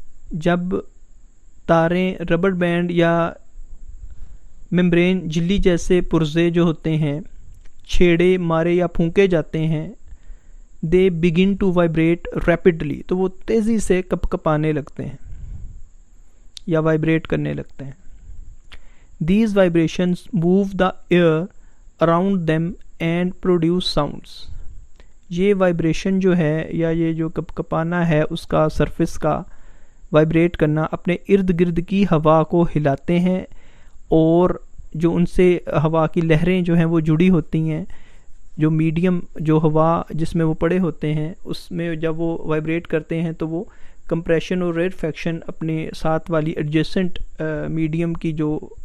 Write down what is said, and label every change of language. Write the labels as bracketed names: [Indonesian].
[Urdu] جب تاریں rubber band یا membrane جلی جیسے پرزے جو ہوتے ہیں چھیڑے مارے یا پھونکے جاتے ہیں [English] they begin to vibrate rapidly. [Urdu] تو وہ تیزی سے کپ کپانے لگتے ہیں یا وائبریٹ کرنے لگتے ہیں. [English] These vibrations move the air around them and produce sounds. [Urdu] یہ وائبریشن جو ہے یا یہ جو کپ کپانا ہے اس کا سرفس کا وائبریٹ کرنا، اپنے ارد گرد کی ہوا کو ہلاتے ہیں، اور جو ان سے ہوا کی لہریں جو ہیں وہ جڑی ہوتی ہیں، جو میڈیم جو ہوا جس میں وہ پڑے ہوتے ہیں اس میں جب وہ وائبریٹ کرتے ہیں تو وہ کمپریشن اور ریرفیکشن اپنے ساتھ والی ایڈجسنٹ میڈیم کی جو